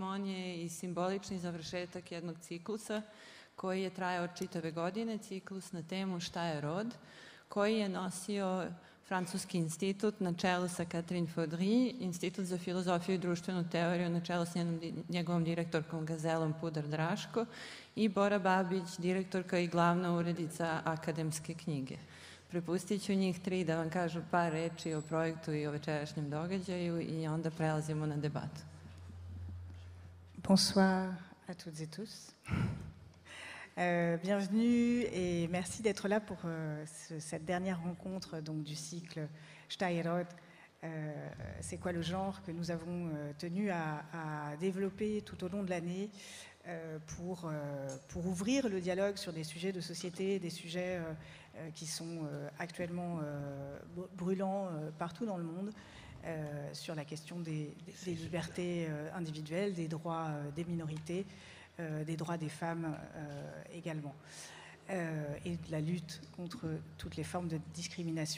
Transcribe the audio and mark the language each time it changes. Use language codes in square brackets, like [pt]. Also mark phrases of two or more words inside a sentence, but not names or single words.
[sr] on je i simbolični završetak jednog ciklusa koji je trajao čitave godine, ciklus na temu Šta je rod, koji je nosio Francuski institut na čelu sa Catherine Faudry, Institut za filozofiju i društvenu teoriju na čelu sa njegovom direktorkom Gazelom Pudar-Draško i Bora Babić, direktorka i glavna urednica akademske knjige. Prepustit ću njih tri da vam kažu par reči o projektu i o večerašnjem događaju i onda prelazimo na debatu. [fr] Bonsoir à toutes et tous. Bienvenue et merci d'être là pour cette dernière rencontre donc, du cycle Šta je rod. C'est quoi le genre que nous avons tenu à développer tout au long de l'année pour ouvrir le dialogue sur des sujets de société, des sujets qui sont actuellement brûlants partout dans le monde, sur la question des libertés individuelles, des droits des minorités, des droits des femmes également, et de la lutte contre toutes les formes de discrimination.